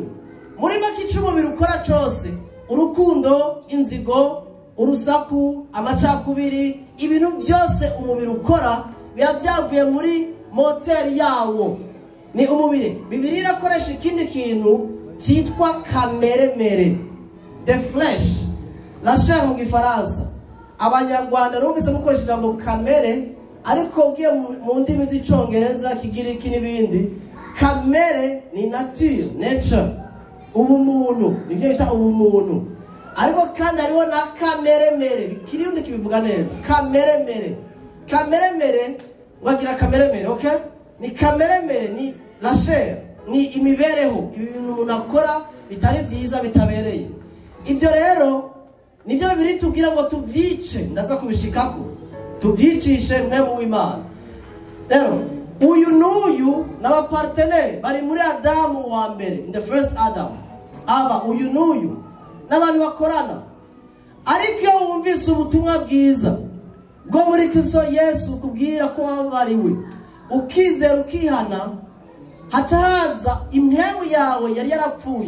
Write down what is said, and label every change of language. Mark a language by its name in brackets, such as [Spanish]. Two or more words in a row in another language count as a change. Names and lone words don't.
[Kinyarwanda] Muri make icumubiri ukora cyose, urukundo, inzigo, urusaku, amacakubiri, ibintu byose umubiri ukora biba byavuye muri moteri yawo, ni umubiri. Bibiliya irakoresha ikindi kintu cyitwa kameremere, [English] the flesh, [French] la chair [Kinyarwanda] mu gifaransa. Abanyarwanda numvise mukoresha ijambo kamere, ariko ugiye mu ndimi z'icongereza kigiriki n'ibindi kamere ni nature ubumuntu nibyo bita ubumuntu. Ariko kandi hariho na kameremere, Kirundi kibivuga neza. Kameremere wagira kameremere, okay? Ni kameremere ni [French] la chair, [Kinyarwanda] ni imibereho, ibintu umuntu akora bitari byiza bitabereye. Ibyo rero nibyo biri tubwira ngo tubyice, ndaza kubishikako. Tubyicishe mwe mu Imana. Rero uyu n'uyu n'abapartenere bari muri Adamu wa mbere, [English] in the first Adam. [Kinyarwanda] Aba uyu n'uyu n'abantu bakorana. Ariko iyo wumvise ubutumwa bwiza bwo muri Kristo Yesu kubwira ko wabariwe, ukizera ukihana, haca haza impemu yawe yari yarapfuye.